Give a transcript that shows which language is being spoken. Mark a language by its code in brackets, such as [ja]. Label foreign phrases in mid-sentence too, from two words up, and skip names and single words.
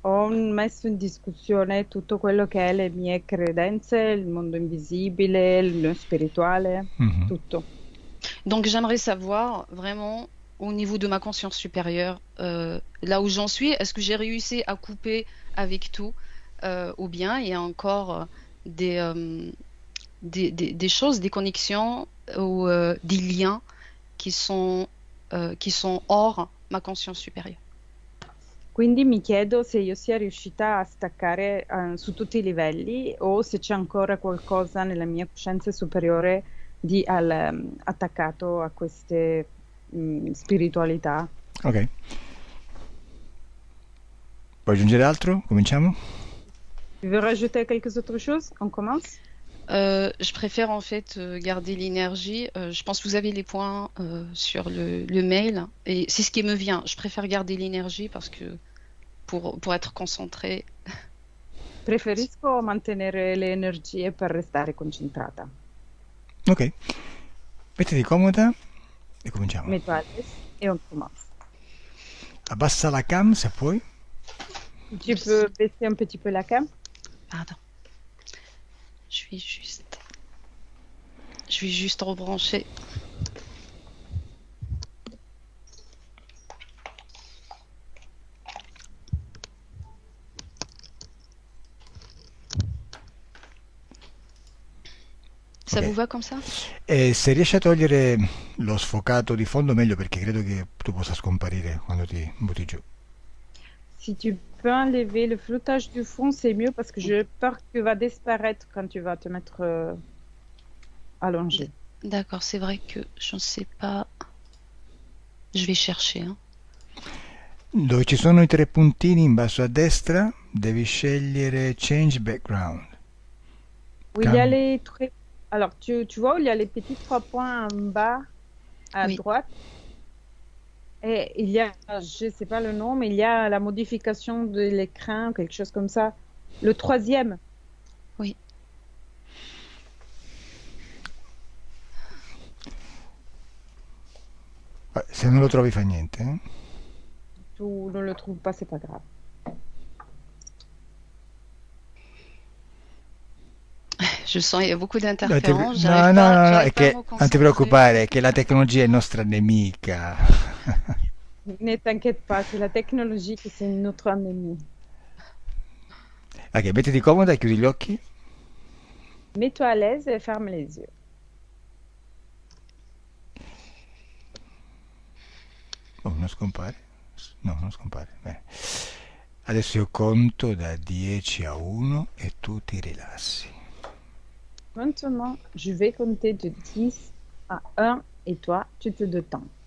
[it] ho messo in discussione tutto quello che è le mie credenze, il mondo invisibile, il mio spirituale, Mhm. tutto. [fr] Donc j'aimerais savoir vraiment au niveau de ma conscience supérieure, là où j'en suis, est-ce que j'ai réussi à couper avec tout ou bien il y a encore des, euh, des choses, des connexions ou des liens qui sont hors ma conscience supérieure. [it] Quindi mi chiedo se io sia riuscita a staccare, su tutti i livelli o se c'è ancora qualcosa nella mia coscienza superiore attaccato a queste, spiritualità. Ok. Vuoi aggiungere altro? Cominciamo? [fr] Tu veux rajouter quelques autres choses? On commence? Je préfère en fait garder l'énergie. Je pense que vous avez les points sur le mail et c'est ce qui me vient. Je préfère garder l'énergie parce que pour être concentré. [it] Preferisco mantenere le energie per restare concentrata. Ok. Mettiti comoda e cominciamo. [fr] Mets-toi à l'aise et on commence. [it] Abbassa la cam se puoi. [fr] Tu peux baisser un petit peu la cam? Pardon. Je vais juste rebrancher. Ça vous Ok. va comme ça? [it] E se riesci a togliere lo sfocato di fondo meglio perché credo che tu possa scomparire quando ti butti giù. [fr] Si tu peux enlever le flottage du fond, c'est mieux parce que j'ai peur que tu vas disparaître quand tu vas te mettre allongé. D'accord, c'est vrai que je ne sais pas. Je vais chercher, hein. [it] Dove ci sono i tre puntini in basso a destra, devi scegliere [en] Change Background. [fr] Où il y a Cam- les traits. Alors, tu vois où il y a les petits trois points en bas à Oui, droite et il y a, je sais pas le nom, mais il y a la modification de l'écran, quelque chose comme ça. Le troisième, oui. [it] Se non lo trovi fa niente. Eh? [fr] tu ne le trouves pas, c'est pas grave. Je sens il y a beaucoup d'interférences. [it] No, no, no, no, è [fr] J'arrive pas à [it] che [fr] me [it] non ti [fr] concentrer. [it] preoccupare, è che la tecnologia è nostra nemica. [fr] Ne t'inquiète pas, c'est la technologie qui c'est notre ennemi. [it] Ok, mettiti comoda e chiudi gli occhi. [fr] Mets-toi à l'aise et ferme les yeux. [it] Oh, non scompare? No, non scompare. Bene. Adesso io conto da 10 a 1 e tu ti rilassi. [fr] Maintenant, je vais compter de 10 à 1 et toi, tu te détends.